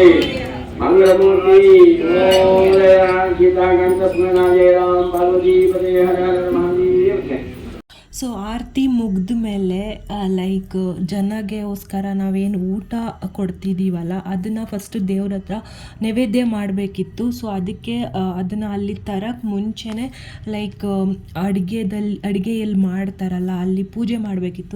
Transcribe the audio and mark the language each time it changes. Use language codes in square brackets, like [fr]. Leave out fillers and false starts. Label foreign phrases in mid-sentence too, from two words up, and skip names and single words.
[sa] मंगलमूर्ति गीता गंत जय राम पार्वती पते हर हर महादेव। [kn] ಸೊ ಆರತಿ ಮುಗಿದ ಮೇಲೆ ಲೈಕ್ ಜನಗೆಗೋಸ್ಕರ ನಾವೇನು ಊಟ ಕೊಡ್ತಿದ್ದೀವಲ್ಲ ಅದನ್ನು ಫಸ್ಟು ದೇವ್ರ ಹತ್ರ ನೈವೇದ್ಯ ಮಾಡಬೇಕಿತ್ತು. ಸೊ ಅದಕ್ಕೆ ಅದನ್ನು ಅಲ್ಲಿ ತರಕ್ಕೆ ಮುಂಚೆನೇ ಲೈಕ್ ಅಡುಗೆಯಲ್ಲಿ ಮಾಡ್ತಾರಲ್ಲ ಅಲ್ಲಿ ಪೂಜೆ ಮಾಡಬೇಕಿತ್ತು.